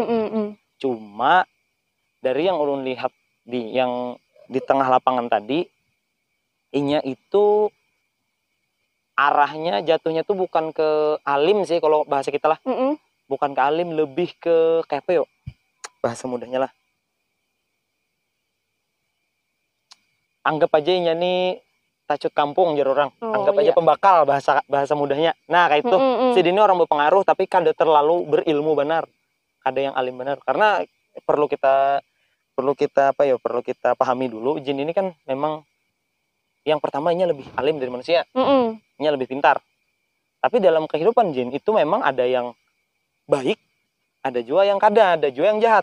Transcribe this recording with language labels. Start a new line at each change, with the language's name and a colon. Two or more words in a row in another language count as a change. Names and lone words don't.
Banjar: Cuma dari yang ulun lihat di tengah lapangan tadi, inya itu arahnya jatuhnya tuh bukan ke alim sih kalau bahasa kita lah.
Indonesian: Bukan ke alim, lebih ke kayak apa yo, bahasa mudahnya lah.
Banjar: Anggap aja inya nih tacut kampung jar orang. Anggap aja pembakal bahasa mudahnya. Nah, kayak itu. Sidin ini orang berpengaruh tapi kada terlalu berilmu benar. Kada yang alim benar.
Indonesian: Karena perlu kita pahami dulu, jin ini kan memang yang pertama inya lebih alim dari manusia.
Banjar: Inya lebih pintar.
Indonesian: Tapi dalam kehidupan jin itu memang ada yang baik, ada juga yang kada, ada juga yang jahat.